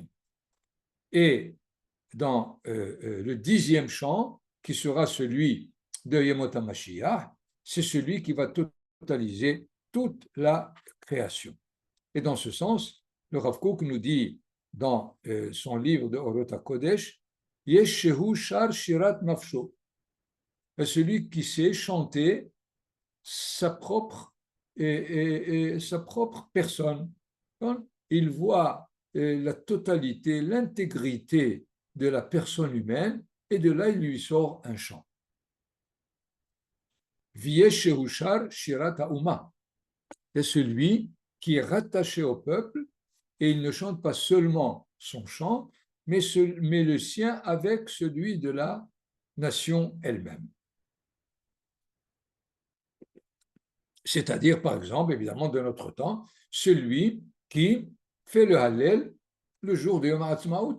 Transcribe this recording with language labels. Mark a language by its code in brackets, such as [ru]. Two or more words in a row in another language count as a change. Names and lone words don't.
[fr] Et dans le 10e chant, qui sera celui de [he] ימות המשיח, [fr] c'est celui qui va totaliser toute la création. Et dans ce sens, le Rav Kook nous dit dans son livre de Orot HaKodesh, [he] יש שהוא שר שירת נפשו, [fr] celui qui sait chanter sa propre personne. Il voit la totalité, l'intégrité de la personne humaine, et de là il lui sort un chant. [he] ויש שהוא שר שירת האומה, [fr] c'est celui qui est rattaché au peuple et il ne chante pas seulement son chant, mais le sien avec celui de la nation elle-même. C'est-à-dire, par exemple, évidemment, de notre temps, celui qui fait le Hallel le jour de Yom HaAtzmaut.